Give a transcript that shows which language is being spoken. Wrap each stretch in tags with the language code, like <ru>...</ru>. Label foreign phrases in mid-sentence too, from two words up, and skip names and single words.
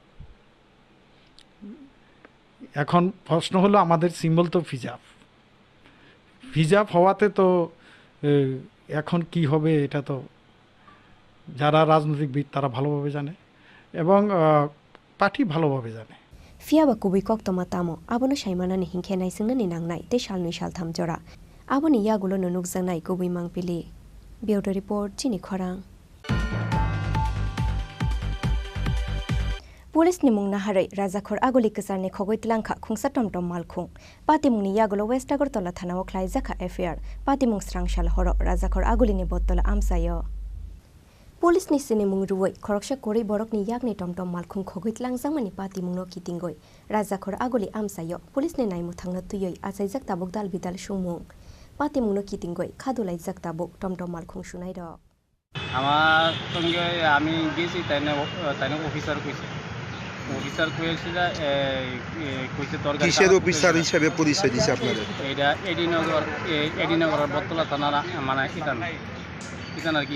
<bn>এখন প্রশ্ন হলো আমাদের সিম্বল তো হিজাব, হিজাব হওয়াতে তো এখন কি হবে এটা তো যারা রাজনৈতিকবিদ তারা ভালোভাবে জানে এবং পার্টি ভালোভাবে জানে।</bn> <trp>Fiaba kubi kok toma tamo abono shaimana ni hingkhe nai singna ni nangnai te shalni shaltham jora aboni yagulo nunuk jangnai kubi mangpili. Bureau report Chini Khorang. Police ni mungna harai Rajakhor agoli kesar ni khogoi tlangkha khungsa tomtom malkhung pati mungni yagulo West Agartala thana o khlai jakha affair pati mung srangshal horo Rajakhor agoli ni bottola amsayo. Police ni sini mung ruwai khoroksha kori borok ni yakni tomtom malkhung khogoi tlangjangmani pati mungno kitingoi Rajakhor agoli amsayo police ni naimu thangna tuyoi achaijak tabuk dal bidal sumung pati mungno kitingoi khadulai jak tabuk tomtom malkhung sunai rok</trp> <bn>আমার সঙ্গে আমি গেছি তাই অফিসার কইছে অফিসার কইছে তোর কিসের অফিসার হিসেবে পরিচয় দিছে আপনাদের? এটা এডিনগর বটতলা থানার মানে ইতান আর কি</bn>